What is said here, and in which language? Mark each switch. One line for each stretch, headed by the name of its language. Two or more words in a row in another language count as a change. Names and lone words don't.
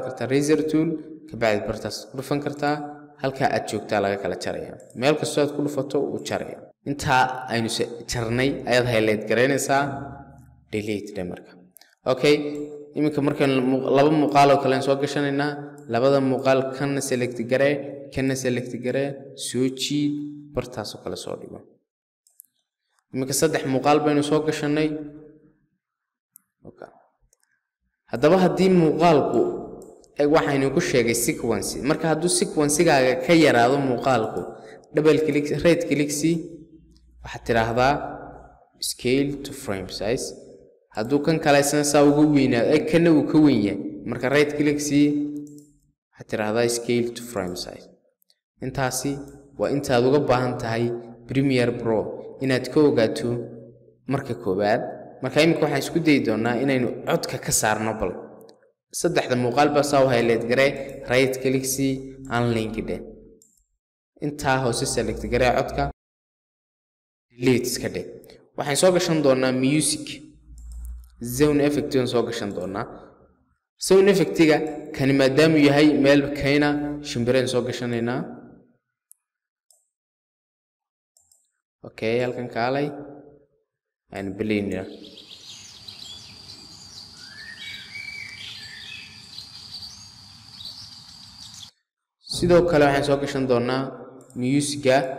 Somali: kartaa
English: razor tool
Somali: kabacdi bartaas ku dhufan kartaa halkaa aad joogtaa laga kala jaraya meel kastoo aad ku dhufato uu jaraya intaa aynu jarnay ayaad highlight garaynaysaa delete marka okay iminka markaan laba muuqaal oo kale soo gashanaynaa labada muuqaal kana select garee kana select garee soo jiid bartaas oo kale soo dhigo iminka saddex muuqaal baynu soo gashanay okay haddaba haddii muuqaalku waxaynu ku sheegay sequence marka hadduu sequence-gaaga ka yaraado muuqaalku
English: double click right click
Somali: si waxaad tiraahdaa
English: scale to frame size
Somali: hadduu kan kale saa ugu weynaado kana uu ka weyn yahay marka
English: right click
Somali: si waxaad tiraahdaa
English: scale to frame size
Somali: intaasi waa intaad uga baahan tahay Premiere Pro inaad ka ogaato marka koobaad marka imika waxaan isku dayi doonaa inaynu codka ka saarno bal saddexda muuqaal baa soo highlight garee
English: right click
Somali: si unlink dhe inta hoose select garee codka delete iska dhe waxaan soo gashan doonaa
English: music zone effect
Somali: aan soo gashan doonaa
English: zone effect-ga
Somali: kan maadaama yahay meel kayna shimbireen soo gashanaynaa okay halkan kaalay aan bilinaa sidoo kale waxaan soo gashan doonaa music-ga